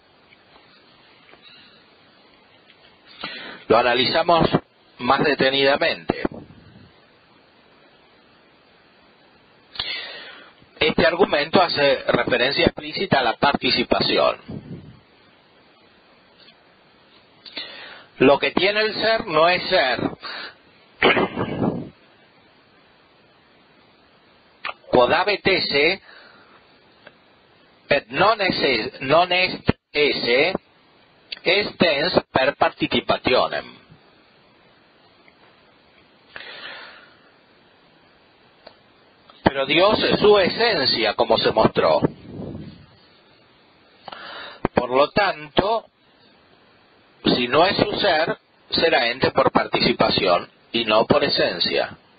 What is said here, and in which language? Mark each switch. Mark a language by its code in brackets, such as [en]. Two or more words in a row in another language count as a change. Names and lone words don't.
[es] Lo analizamos más detenidamente. Este argumento hace referencia explícita a la participación. Lo que tiene el ser no es ser. [la] Quod habet esse, et non est esse, estens per participationem. [es] Pero Dios es su esencia, como se mostró. Por lo tanto, si no es su ser, será ente por participación y no por esencia.